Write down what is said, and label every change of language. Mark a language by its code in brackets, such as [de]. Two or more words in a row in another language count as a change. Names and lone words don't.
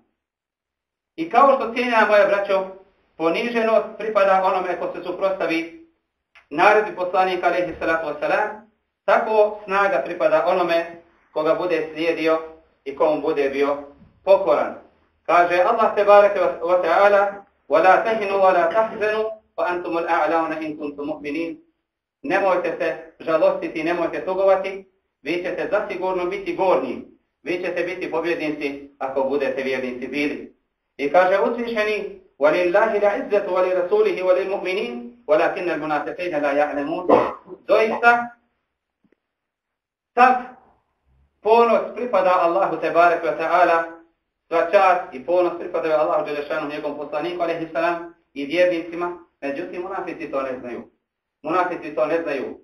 [bs] I kao što cijenjena moja braćo, poniženost pripada onome ko se suprotstavi naredbi poslanika [ar] عليه الصلاة والسلام, [bs] tako snaga pripada onome koga bude slijedio i komu bude bio pokoran. [ar] Kaže الله تبارك وتعالى: "وَلَا تَهِنُوا وَلَا تَحْزَنُوا وَأَنْتُمُ الْأَعْلَوْنَ إِنْ كُنْتُمْ مُؤْمِنِينَ." [bs] Nemojte se žalostiti, nemojte tugovati, vi ćete zasigurno biti gornji, vi ćete biti pobjednici ako budete vjernici bili. I kaže uzvišeni: [ar] "وَلِلَّهِ الْعِزَّةُ وَلِرَسُولِهِ وَلِلْمُؤْمِنِينَ وَلَٰكِنَّ الْمُنَافِقِينَ لَا يَعْلَمُونَ." [bs] Doista sav ponos pripada Allahu [ar] تبارك وتعالى, [bs] sva čast i ponos pripada Allahu dželešanu njegovom poslaniku [ar] عليه السلام [bs] i vjernicima, međutim munafici to ne znaju. Munafici to ne znaju.